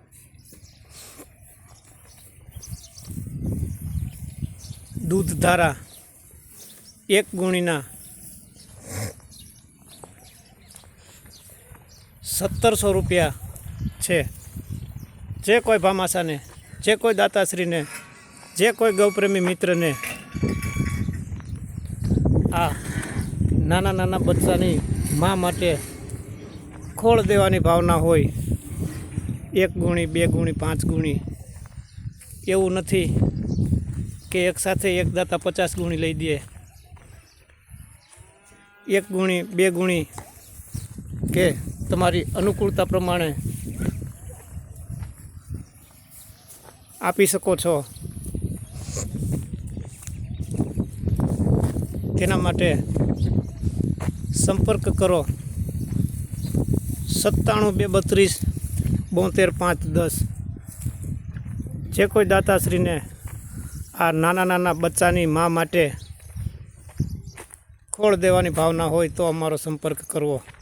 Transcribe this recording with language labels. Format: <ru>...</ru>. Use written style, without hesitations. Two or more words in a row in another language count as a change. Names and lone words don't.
<gu>દૂધ ધારા 1 ગુણીના 1700 રૂપિયા છે। જે કોઈ ભામાશા ને, જે કોઈ દાતાશ્રી ને, જે કોઈ ગૌપ્રેમી મિત્ર ને આ નાના નાના બચ્ચાની માં માટે ખોળ દેવાની ભાવના હોય 1 ગુણી 2 ગુણી 5 ગુણી એવું નથી કે એક સાથે એક દાતા 50 ગુણી લઈ દે। 1 ગુણી 2 ગુણી કે તમારી અનુકૂળતા પ્રમાણે આપી શકો છો। તેના માટે સંપર્ક કરો 97 232 72 5 10। જે કોઈ દાતાશ્રી ને આ નાના નાના બચ્ચાની માં માટે ખોળ દેવાની ભાવના હોય તો અમારો સંપર્ક કરવો।</gu>